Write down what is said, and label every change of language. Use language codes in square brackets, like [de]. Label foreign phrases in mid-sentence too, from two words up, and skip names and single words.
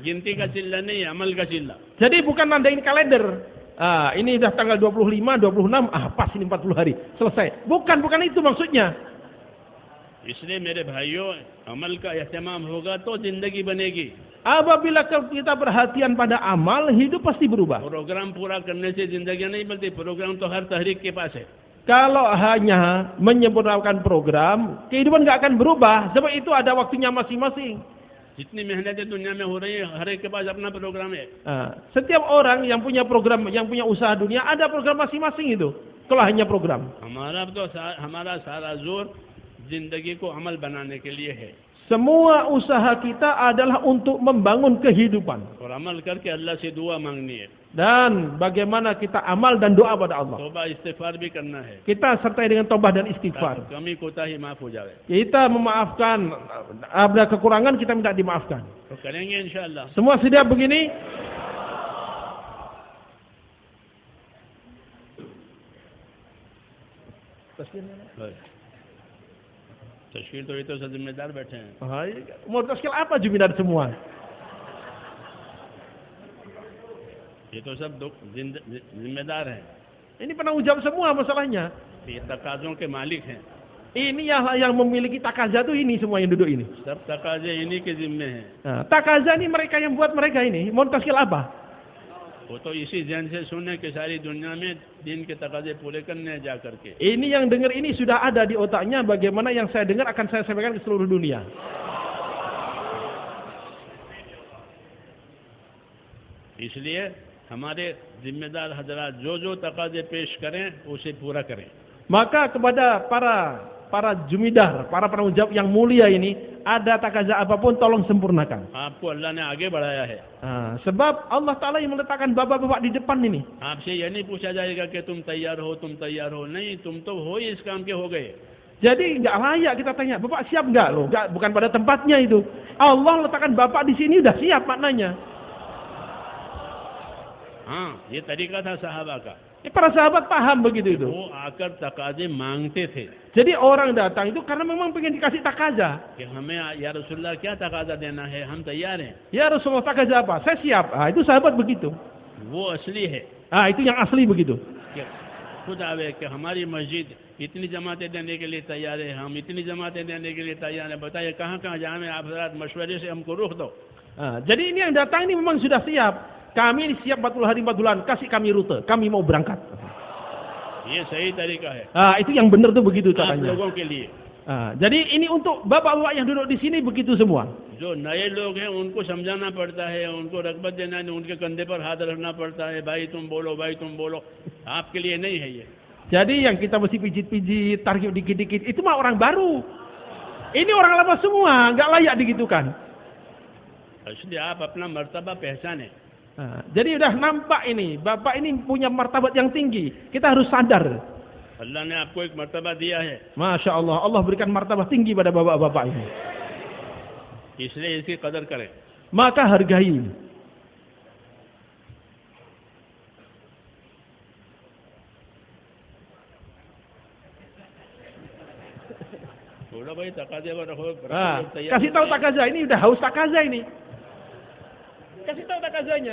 [hi] गिनती का चिल्ला नहीं है, अमल का चिल्ला। [id] Jadi bukan nandain kalender. Ini sudah tanggal 25, 26, pas ini 40 hari, selesai. Bukan itu maksudnya. [hi] इसलिए मेरे भाइयों, अमल का एहतमाम होगा तो जिंदगी बनेगी। [id] Apabila kita perhatian pada amal, hidup pasti berubah. [hi] प्रोग्राम पूरा करने से जिंदगी नहीं बनती, प्रोग्राम तो हर तहरीक के पास है। [id] Kalau hanya menyempurnakan program, kehidupan nggak akan berubah. Sebab itu ada waktunya masing-masing. [hi] जितनी मेहनतें दुनिया में हो रही है, हर एक के पास अपना प्रोग्राम है। [id] Setiap orang yang punya program, yang punya usaha dunia, ada program masing-masing itu. Kalau hanya program. [hi] हमारा सारा जोर जिंदगी को अमल बनाने के लिए है। [id] Semua usaha kita adalah untuk membangun kehidupan. [hi] और अमल करके अल्लाह से दुआ मांगनी है। [id] Dan bagaimana kita amal dan doa pada Allah. [hi] तौबा इस्तिगफार भी करना है। [id] Kita sertai dengan tobat dan istighfar. [hi] कमी कोताही माफ हो जाए। [id] Kita memaafkan, ada kekurangan kita minta dimaafkan. [hi] तो करेंगे इंशाअल्लाह। [id] Semua siap begini? [hi] तशकील तो ये तो सब जिम्मेदार बैठे हैं। [id] Mau tashkil apa jumlah semua? [hi] ये तो सब जिम्मेदार हैं। [id] Ini penanggung jawab semua masalahnya. [hi] ये तकाज़ों के मालिक हैं। [id] Ini yang memiliki takaza itu ini semua yang duduk ini. [hi] सब तकाज़े इन्हीं के जिम्मे हैं। [id] Takaza ini mereka yang buat mereka ini. Mau tashkil apa? [hi] वो तो इसी जहन से सुने कि सारी दुनिया में दिन के तकाज़े पूरे करने जा करके। [id] Ini yang dengar ini sudah ada di otaknya. Bagaimana yang saya dengar akan saya sampaikan ke seluruh dunia. [hi] इसलिए हमारे जिम्मेदार हजरात जो तकाज़े पेश करें उसे पूरा करें। [id] Maka kepada para jumidar, para penanggung jawab yang mulia ini, ada takaza apapun tolong sempurnakan. [hi] आपको अल्लाह ने आगे बढ़ाया है। [id] Sebab Allah Ta'ala yang meletakkan bapak-bapak di depan ini. [hi] आपसे यह नहीं पूछा जाएगा कि तुम तैयार हो, नहीं, तुम तो हो ही इस काम के हो गए। [id] Jadi nggak layak kita tanya, bapak siap nggak loh? Bukan pada tempatnya itu. Allah letakkan bapak di sini udah siap maknanya. [hi] हाँ, ये तरीका था सहाबा का। [id] Para sahabat paham begitu itu. [hi] वो आकर तकाज़े मांगते थे [id] Jadi orang datang itu karena memang pengen dikasih takaza. [hi] कि हमें [ar] يا رسول الله [hi] क्या तकाज़ा देना है, हम तैयार हैं। [ar] يا رسول الله [id] takaza apa? Saya siap. Itu sahabat begitu. [hi] वो असली है [id] Itu yang asli begitu. [hi] कि खुद आवे कि हमारी मस्जिद इतनी जमातें देने के लिए तैयार है, हम इतनी जमातें देने के लिए तैयार हैं, बताइए कहाँ जाएं, आप हज़रात मशवरे से हमको रुख दो। [id] Jadi ini yang datang ini memang sudah siap. Kami siap 40 hari 4 bulan, kasih kami rute, kami mau berangkat. [hi] ये सही तरीका है [id] Itu yang benar tuh begitu [hi] आप [id] caranya. [hi] लोगों के लिए। [id] Jadi ini untuk bapak-bapak yang duduk di sini begitu semua. [hi] जो नए लोग हैं उनको समझाना पड़ता है, उनको रगबत देना है, उनके कंधे पर हाथ रखना पड़ता है, भाई तुम बोलो। आपके लिए नहीं है ये। [id] Jadi yang kita mesti pijit-pijit, tarik dikit-dikit, itu mah orang baru. Ini orang lama semua, nggak layak digitukan. [hi] इसलिए आप अपना मर्तबा पहचाने। [id] Jadi udah nampak ini, bapak ini punya martabat yang tinggi. Kita harus sadar. [hi] अल्लाह ने आपको एक मर्तबा दिया है, [ar] ما شاء الله, [id] Allah berikan martabat tinggi pada bapak-bapak ini. [hi] इसलिए इसकी कदर करें। [id] maka hargai. Udah baik takaza Kasih tahu takaza, ini udah haus takaza ini. Kasih tahu takazanya.